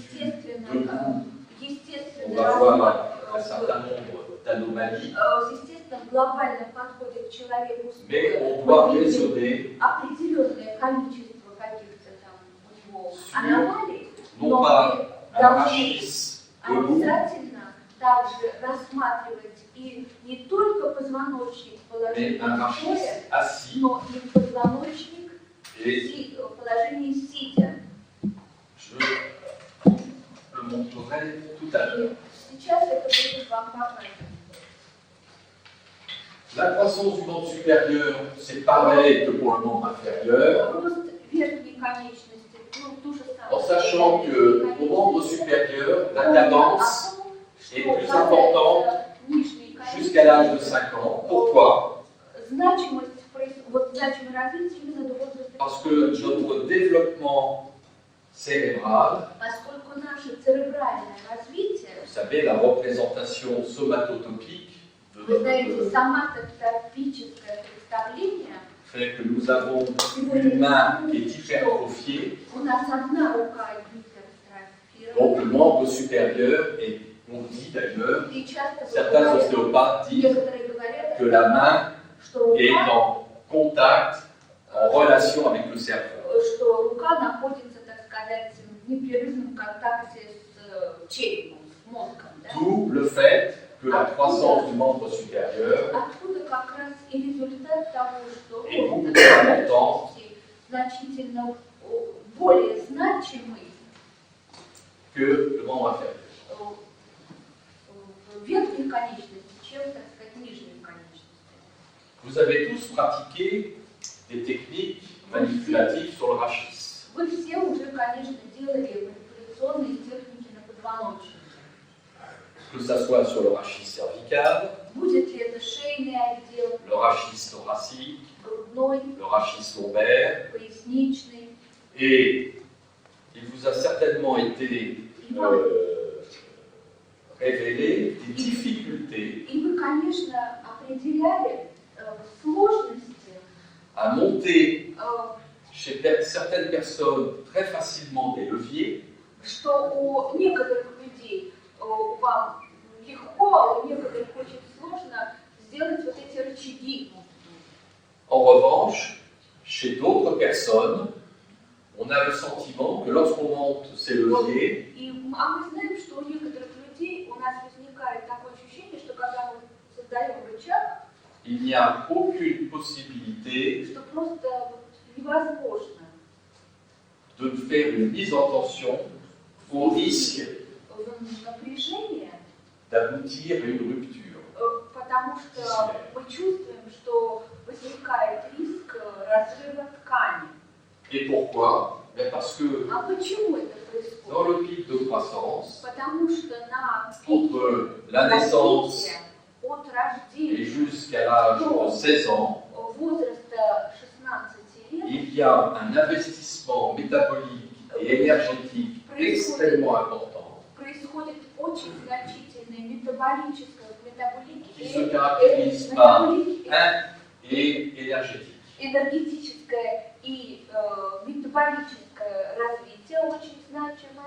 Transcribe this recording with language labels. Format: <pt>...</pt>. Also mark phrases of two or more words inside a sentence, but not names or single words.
<ru>естественно,</ru> <fr>debout, on</fr> <ru>естественно,</ru> <fr>va voir un certain nombre d'anomalies,</fr> <ru>естественно, в глобальном подходе к человеку</ru> <fr>mais</fr> <ru>стоя</ru> <fr>on doit</fr> <ru>мы видим</ru> <fr>raisonner</fr> <ru>определенное количество каких-то там у него</ru> <fr>Sur,</fr> <ru>аномалий,</ru> <fr>non</fr> <ru>но</ru> <fr>pas</fr> <ru>мы</ru> <fr>un</fr> <ru>должны</ru> <fr>rachis debout,</fr> <ru>обязательно также рассматривать и не только позвоночник в</ru> <fr>mais</fr> <ru>положении</ru> <fr>un rachis</fr> <ru>стоя,</ru> <fr>assis.</fr> <ru>но и позвоночник</ru> <fr>Et</fr> <ru>в положении сидя.</ru> <fr>je le montrerai tout à l'heure.</fr> <ru>И сейчас это будет вам показано.</ru> <fr>La croissance du membre supérieur, c'est pareil que pour le membre inférieur,</fr> <ru>Рост верхней конечности, ну, то же самое.</ru> <fr>en sachant qu'au membre supérieur, la cadence est plus importante jusqu'à l'âge de 5 ans. Pourquoi?</fr> <ru>Значимость, вот значимое развитие именно до возраста.</ru> <fr>Parce que notre développement cérébral,</fr> <ru>Поскольку наше церебральное развитие,</ru> <fr>vous savez, la représentation somatotopique de</fr> <ru>вы знаете,</ru> <fr>notre</fr> <ru>соматотропическое представление,</ru> <fr>fait que nous avons une main qui est hypertrophiée,</fr> <ru>у нас одна рука гипертрофирована,</ru> <fr>donc le membre supérieur, et on dit d'ailleurs,</fr> <ru>и часто</ru> <fr>certains</fr> <ru>говорят,</ru> <fr>ostéopathes disent</fr> <ru>некоторые говорят,</ru> <fr>que la main</fr> <ru>что</ru> <fr>est</fr> <ru>рука,</ru> <fr>en contact, en relation avec le cerveau.</fr> <ru>что рука находится, так сказать, в непрерывном контакте с черепом, с мозгом. Да?</ru> <fr>D'où le fait que la croissance du membre supérieur</fr> <ru>Откуда как раз и результат того, что</ru> <fr>est beaucoup</fr> <ru>рост</ru> <fr>plus important</fr> <ru>значительно более значимый</ru> <fr>que le membre inférieur.</fr> <ru>в верхней конечности, чем, так сказать, нижней конечности.</ru> <fr>Vous avez tous pratiqué des techniques manipulatives sur le rachis.</fr> <ru>Вы все уже, конечно, делали манипуляционные техники на позвоночнике.</ru> <fr>Que ça soit sur le rachis cervical,</fr> <ru>Будет ли это шейный отдел,</ru> <fr>le rachis thoracique,</fr> <ru>грудной,</ru> <fr>le rachis lombaire,</fr> <ru>поясничный.</ru> <fr>et il vous a certainement été révélé des difficultés</fr> <ru>И вы, конечно, определяли сложности</ru> <fr>à monter chez certaines personnes très facilement des leviers,</fr> <ru>что у некоторых людей вам легко, а у некоторых очень сложно сделать вот эти рычаги.</ru> <fr>En revanche, chez d'autres personnes, on a le sentiment que lorsqu'on monte ces leviers,</fr> <ru>А мы знаем, что у некоторых людей у нас возникает такое ощущение, что когда мы создаем рычаг,</ru> <fr>il n'y a aucune possibilité</fr> <ru>что просто вот невозможно</ru> <fr>de faire une mise en tension au risque</fr> <ru>напряжение,</ru> <fr>d'aboutir à une rupture.</fr> <ru>потому что мы чувствуем, что возникает риск разрыва ткани.</ru> <fr>Et pourquoi? Parce que</fr> <ru>А почему это</ru> <fr>dans</fr> <ru>происходит?</ru> <fr>le pic de croissance,</fr> <ru>Потому что на пике</ru> <fr>entre la naissance</fr> <ru>развития, от</ru> <fr>et</fr> <ru>рождения</ru> <fr>jusqu'à l'âge de 16 ans,</fr> <ru>возраста 16 лет</ru> <fr>il y a un investissement métabolique et énergétique extrêmement important</fr> <ru>происходит очень значительное метаболическое,</ru> <fr>qui se caractérise par et énergétique.</fr> <ru>энергетическое и метаболическое развитие очень значимое,</ru>